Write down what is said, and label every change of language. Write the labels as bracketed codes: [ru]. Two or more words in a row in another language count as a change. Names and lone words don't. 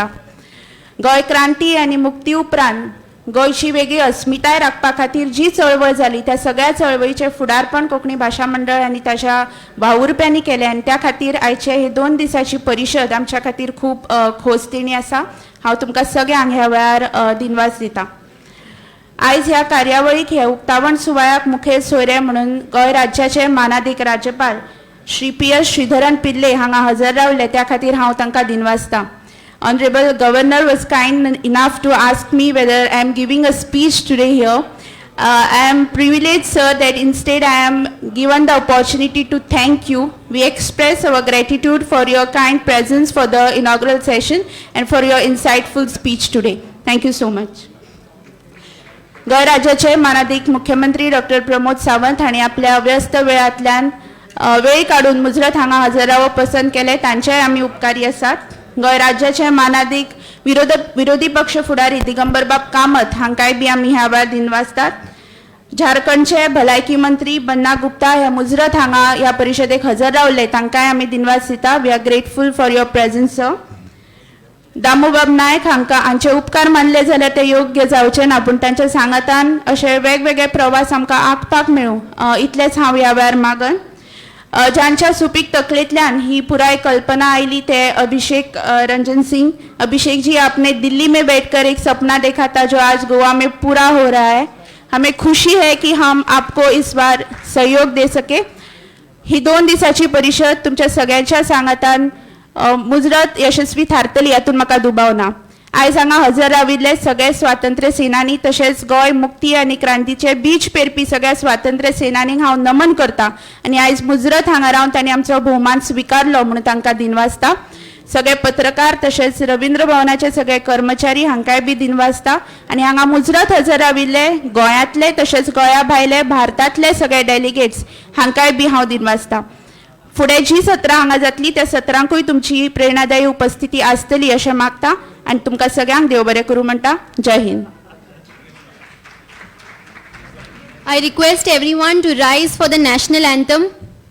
[kok] गोंय क्रांती आनी मुक्ती उपरांत गोंयची वेगळी अस्मिताय राखपा खातीर जी चळवळ जाली त्या सगळ्या चळवळीचें फुडारपण कोंकणी भाशा मंडळ आनी ताच्या भावुरप्यांनी केलें आनी त्या खातीर आयचे हे 2 दिसाची परिशद आमच्या खातीर खूब खोसदिणी आसा. हांव तुमकां सगळ्यांक ह्या वेळार दिनवास दितां. आयज ह्या कार्यावळीक हे उक्तावण सुवाळ्याक मुखेल सोयरे म्हणून गोंय राज्याचे मानादीक राज्यपाल श्री PS श्रीधरन पिल्ले हांगा हजर रावले त्या खातीर हांव तांकां दिनवासतां. [en] Honorable Governor was kind enough to ask me whether I am giving a speech today here. I am privileged, sir, that instead I am given the opportunity to thank you. We express our gratitude for your kind presence for the inaugural session and for your insightful speech today. Thank you so much. [kok] गोंय राज्याचे मानादीक मुख्यमंत्री डॉक्टर प्रमोद सावंत हांणी आपल्या व्यस्त वेळांतल्यान वेळ काडून मुजरत हांगा हजर रावप पसंत केले. तांचेय आमी उपकारी आसात. गोंय राज्याचे मानादीक विरोधी पक्ष फुडारी दिगंबर बाब कामत हांकांय बी आमी ह्या वेळार दिनवासतात. झारखंडचे भलायकी मंत्री बन्ना गुप्ता हे मुजरत हांगा ह्या परिशदेक हजर रावले. तांकांय आमी दिनवास दिता. [en] We are grateful for your presence, sir. [kok] दामोबाब नायक हांकां हांचे उपकार मानले जाल्यार ते योग्य जावचे ना, पूण तांच्या सांगातान अशे वेगवेगळे प्रवास आमकां आंखपाक मेळूं इतलेंच हांव ह्या वेळार मागन. ज्यांच्या सुपीक तकलेंतल्यान ही पुराय कल्पना आयली ते अभिषेक रंजन सिंह. [hi] अभिषेक जी, आपने दिल्ली में बैठकर एक सपना देखा था जो आज गोवा में पूरा हो रहा है. हमें खुशी है कि हम आपको इस बार सहयोग दे सके. [kok] ही 2 दिसाची परिशद तुमच्या सगळ्यांच्या सांगातान मुजरत यशस्वी थारतली हातून म्हाका दुबाव ना. आयज हांगा हजर राविल्ले सगळे स्वातंत्र्य सेनानी तशेंच गोंय मुक्ती आनी क्रांतीचे बीज पेरपी सगळ्या स्वातंत्र्य सेनानींक हांव नमन करता आनी आयज मुजरत हांगा रावन तांणी आमचो भोवमान स्विकारलो म्हणून तांकां दिनवासता. सगळे पत्रकार तशेंच रवींद्र भवनाचे सगळे कर्मचारी हांकांय बी दिनवासता आनी हांगा मुजरत हजर राविल्ले गोंयांतले तशेंच गोंया भायले भारतांतले सगळे डेलिगेट्स हांकांय बी हांव दिनवासता. फुडें जी सत्रां हांगा जातली त्या सत्रांकूय तुमची प्रेरणादायी उपस्थिती आसतली अशें मागता आनी तुमकां सगळ्यांक देव बरें करूं म्हणटा. जय हिंद. [en] I request everyone to rise for the national anthem.